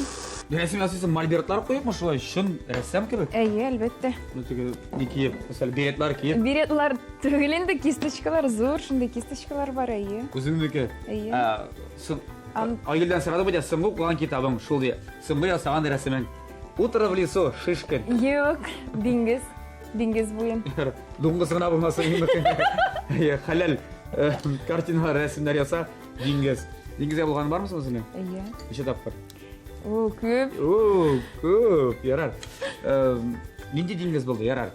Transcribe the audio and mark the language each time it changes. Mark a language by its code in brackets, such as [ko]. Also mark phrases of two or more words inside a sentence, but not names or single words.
[tt] Рәсем ясыйсың, мольбертлар куепмы шулай? Шын рәссам кебек? Әйе, әлбәттә. Ну теге ни киеп, мәсәлән, беретлар киеп. Беретлар түгел инде, кисточкалар зур, шундый кисточкалар бар, әйе. Үзеңнеке. Әйе. Айгөлдән сорады бу, соңгы укыган китабың шул ди. Соңгы ясаган рәсемең. [ru] Утро в лесу, шишкин. [tt] Юк, диңгез. Диңгез буен. Дуңгызгына булмаса инде. Халал картина рәсемнәр яса, диңгез. Диңгезгә булган бармы сезнең? Әйе. Ничә тапкыр? О, күп. Күп, ярар. Нинди диңгез булды, ярар?